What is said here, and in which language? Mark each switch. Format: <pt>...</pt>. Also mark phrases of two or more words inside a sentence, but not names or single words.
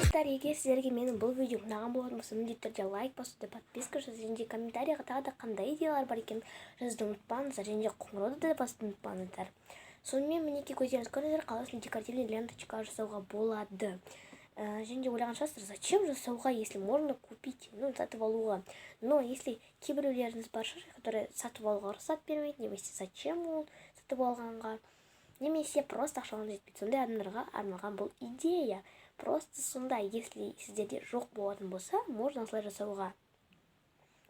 <kk>егер сіздерге менің бұл видео ұнаған болатын болса, міндетті түрде лайк басуды, подписка жасауды және комментарийға тағы да қандай идеялар бар екенін жазуды ұмытпаңыздар, және де қоңырауды да басуды ұмытпаңыздар. Сонымен мінекей көздеріңіз көріңіздер, қаласында</kk> <ru>декоративный ленточка</ru> <kk>жасауға болады. Және де ойлаған шығарсыздар, зачем жасауға,</kk> <ru>если можно купить,</ru> <kk>сатып алуға.</kk> <ru>Но если</ru> <kk>кейбіреулеріңіз бар шығар, которые сатып алуға рұқсат бермейді, немесе зачем ол сатып алғанға, немесе просто ақшаларыңыз жетпейді. Сондай адамдарға арналған бұл идея. Просто сондай, если сіздерде жоқ болатын болса, можно осылай жасауға.</kk>